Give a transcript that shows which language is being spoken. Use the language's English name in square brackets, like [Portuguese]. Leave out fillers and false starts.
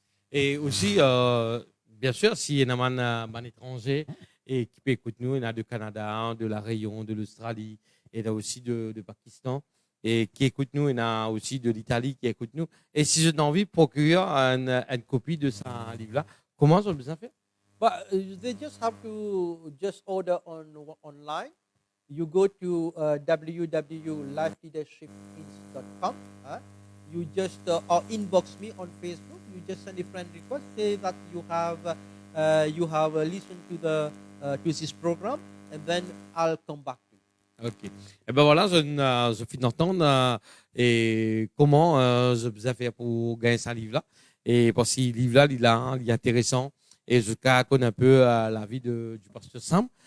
[French] Et aussi, bien sûr, s'il y a un étranger et qui peut écouter nous, il y en a du Canada, de la Réunion, de l'Australie, et il y a aussi de Pakistan, et qui écoute nous, il y en a aussi de l'Italie qui écoute nous. Et si j'ai envie de procurer une copie de ce livre-là, comment je besoin faire? [English] But they just have to just order online. You go to www.lifeleadershipinc.com. You just or inbox me on Facebook. You just send a friend request, say that you have listened to this program, and then I'll come back to you. Ok. [French] Et ben voilà, je finis d'entendre et comment je besoin faire pour gagner ce livre-là. Et parce que ce livre-là, il est intéressant. Et je connais un peu la vie du pasteur Sam.